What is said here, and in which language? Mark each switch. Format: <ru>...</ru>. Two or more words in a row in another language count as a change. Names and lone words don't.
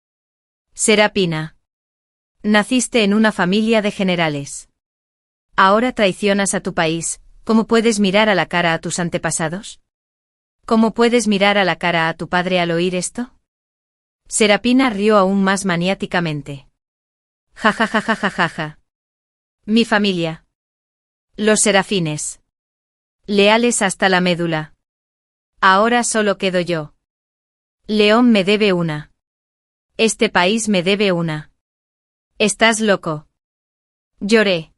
<es>Serapina. Naciste en una familia de generales. Ahora traicionas a tu país, ¿cómo puedes mirar a la cara a tus antepasados? ¿Cómo puedes mirar a la cara a tu padre al oír esto? Serapina rió aún más maniáticamente. Ja ja ja ja ja ja ja. Mi familia. Los serafines. Leales hasta la médula. Ahora solo quedo yo. León me debe una. Este país me debe una. ¿Estás loco? Lloré.</es>